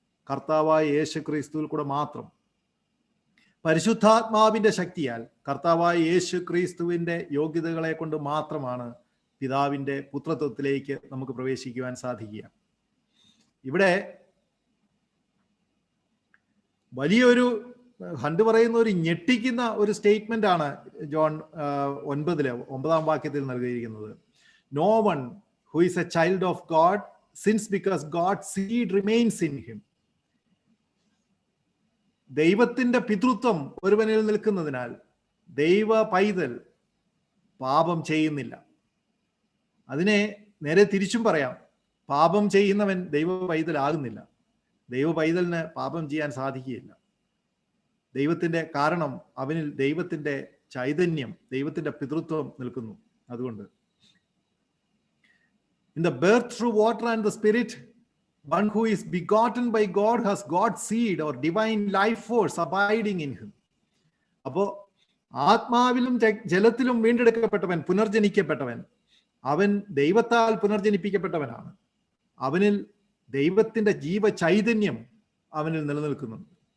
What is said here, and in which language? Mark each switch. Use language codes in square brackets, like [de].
[ml] കർത്താവായ യേശു ക്രിസ്തുവിൽ കൂടെ മാത്രം. പരിശുദ്ധാത്മാവിന്റെ ശക്തിയാൽ, കർത്താവായ യേശു ക്രിസ്തുവിന്റെ യോഗ്യതകളെ കൊണ്ട് മാത്രമാണ് പിതാവിന്റെ പുത്രത്വത്തിലേക്ക് നമുക്ക് പ്രവേശിക്കുവാൻ സാധിക്കുക. ഇവിടെ വലിയൊരു ഹണ്ട് പറയുന്ന ഒരു ഞെട്ടിക്കുന്ന ഒരു സ്റ്റേറ്റ്മെന്റ് ആണ് ജോൺ 9 വാക്യത്തിൽ നൽകിയിരിക്കുന്നത്. [en] No one who is a child of God sins because God's seed remains in him. [ml] ദൈവത്തിന്റെ പിതൃത്വം ഒരുവനിൽ നിൽക്കുന്നതിനാൽ ദൈവ പൈതൽ പാപം ചെയ്യുന്നില്ല. അതിനെ നേരെ തിരിച്ചും പറയാം, പാപം ചെയ്യുന്നവൻ ദൈവ പൈതലാകുന്നില്ല. ദൈവ പൈതലിന് പാപം ചെയ്യാൻ സാധിക്കുകയില്ല. ദൈവത്തിന്റെ കാരണം അവനിൽ ദൈവത്തിന്റെ ചൈതന്യം, ദൈവത്തിന്റെ പിതൃത്വം നിൽക്കുന്നു. അതുകൊണ്ട് [en] in the birth through water and the spirit, one who is begotten by God has God's seed or divine life force abiding in him. [ml] അപ്പോ ആത്മാവിലും ജലത്തിലും വീണ്ടെടുക്കപ്പെട്ടവൻ, പുനർജനിക്കപ്പെട്ടവൻ, അവൻ ദൈവത്താൽ പുനർജനിപ്പിക്കപ്പെട്ടവനാണ്. അവനിൽ ദൈവത്തിന്റെ ജീവ ചൈതന്യം അവനിൽ നിലനിൽക്കുന്നുണ്ട്.